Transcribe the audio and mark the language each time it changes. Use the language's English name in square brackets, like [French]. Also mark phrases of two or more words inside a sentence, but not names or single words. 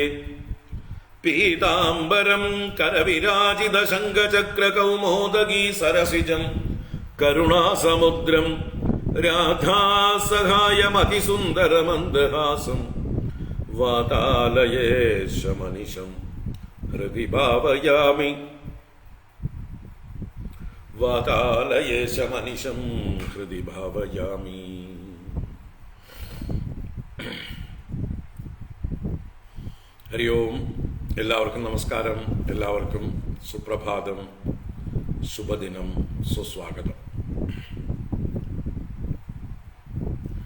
[Sanskrit] पीताम्बरं करविराजितशङ्खचक्रकौमोदगी सरसिजं करुणासमुद्रं राधासहायमतिसुन्दरमन्दहासं वातालयेशमनिशं हृदि भावयामि। वातालयेशमनिशं हृदि भावयामि। ഹരി ഓം. [Malayalam] എല്ലാവർക്കും നമസ്കാരം, എല്ലാവർക്കും സുപ്രഭാതം, ശുഭദിനം, സുസ്വാഗതം.